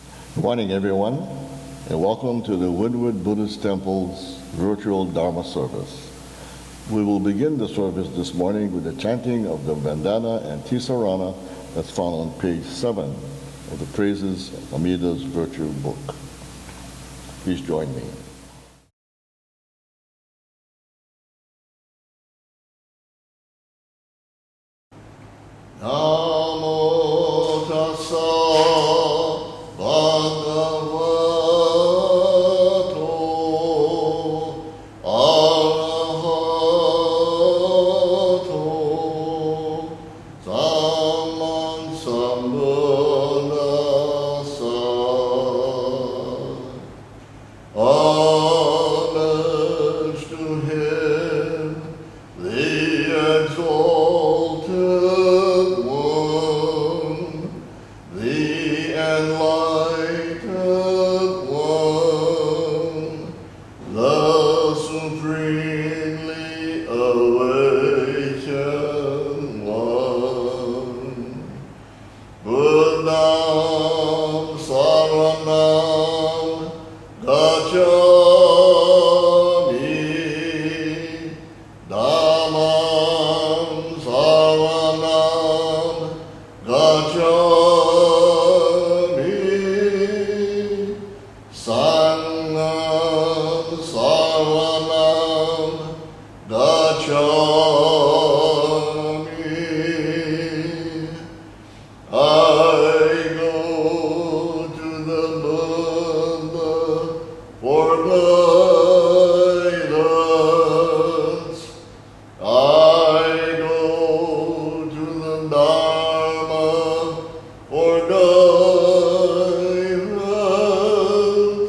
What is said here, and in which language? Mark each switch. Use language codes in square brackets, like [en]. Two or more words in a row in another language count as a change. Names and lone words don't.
[en] Good morning, everyone, and welcome to the Windward Buddhist Temple's virtual Dharma service. We will begin the service this morning with the chanting of the Vandana and Ti-Sarana that's found on page 7 of the Praises of Amida's Virtue book. Please join me. [pi] Namo tassa bhagavato arahato samman sambuddhassa. [en] Homage to him, the exalted one, the enlightened one, the supremely awakened one. [pi] Buddham saranam gacchami, Dhammam saranam gacchami, Sangham saranam gacchami. [en] I go to the Buddha for guidance. I go to the Dharma for guidance.